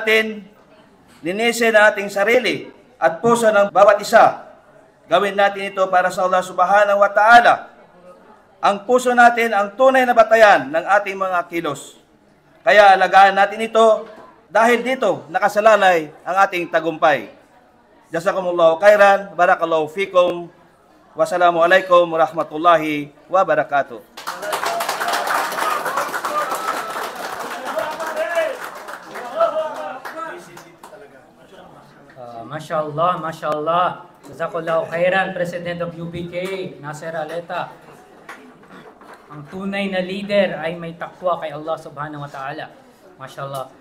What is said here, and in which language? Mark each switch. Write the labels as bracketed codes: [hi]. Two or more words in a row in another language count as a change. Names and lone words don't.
[tl] Sikapin natin linisin ang ating sarili at puso ng bawat isa. Gawin natin ito para sa [ar] الله سبحانه وتعالى. [tl] Ang puso natin ang tunay na batayan ng ating mga kilos. Kaya alagaan natin ito dahil dito nakasalalay ang ating tagumpay. [ar] جزاكم الله خيرا، بارك الله فيكم، والسلام عليكم ورحمة الله وبركاته. ما شاء الله، ما شاء الله. جزاك الله خيرا, [en] President of UBK, Nasser Aleta. [tl] Ang tunay na leader ay may takwa kay [ar] الله سبحانه وتعالى. [tl] Mashallah.